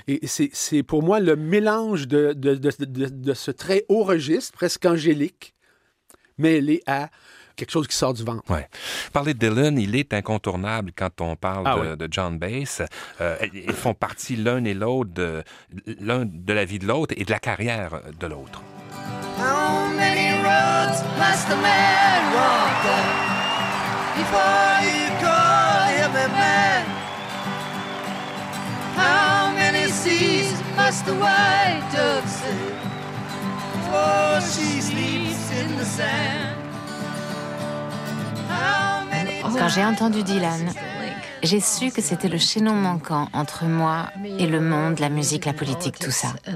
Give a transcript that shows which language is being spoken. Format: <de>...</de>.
<fr>Et c'est pour moi le mélange de ce très haut registre, presque angélique, mêlé à quelque chose qui sort du ventre. Ouais. Parler de Dylan, il est incontournable quand on parle de John Baez. Ils font partie l'un et l'autre l'un de la vie de l'autre et de la carrière de l'autre.</fr> <en>How many roads must a man walk on before you call him a man? How many seas must the white dove sail before she sleeps in the sand? How many times...</en> <fr>Quand j'ai entendu Dylan, j'ai su que c'était le chaînon manquant entre moi et le monde, la musique, la politique, tout ça.</fr>